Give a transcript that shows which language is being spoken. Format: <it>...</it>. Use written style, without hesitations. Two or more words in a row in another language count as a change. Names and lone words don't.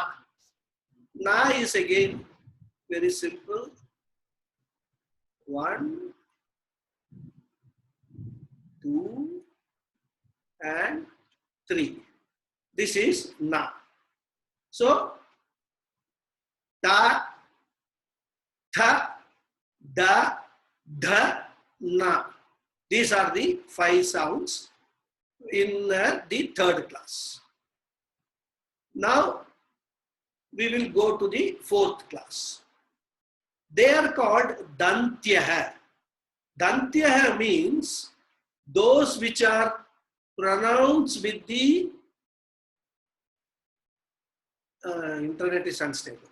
<en>Na is again very simple. 1, 2, and 3. This is na. So</en> <sa>ta, tha, da, dha, na.</sa> <en>These are the 5 sounds in the third class. Now we will go to the fourth class. They are called Dantyaha. Dantyaha means those which are pronounced with the internet is unstable.</en>